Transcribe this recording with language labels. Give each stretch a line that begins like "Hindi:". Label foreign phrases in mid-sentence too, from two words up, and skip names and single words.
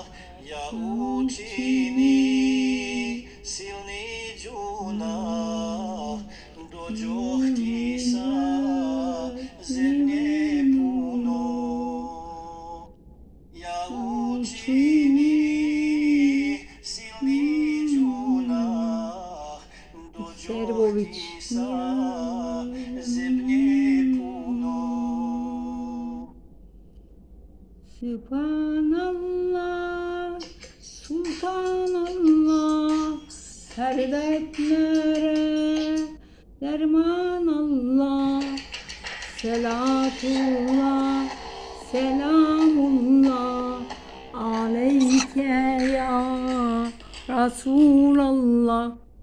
Bosnian: Ja učini silni džunah, dođoh ti sa zemlje puno. Ja učini silni džunah, dođoh ti sa zemlje puno.
Arabic: سبحان الله، سلطان الله,
Turkish: her dertlere derman Allah.
Arabic: صلاة الله، سلام الله عليك يا رسول الله.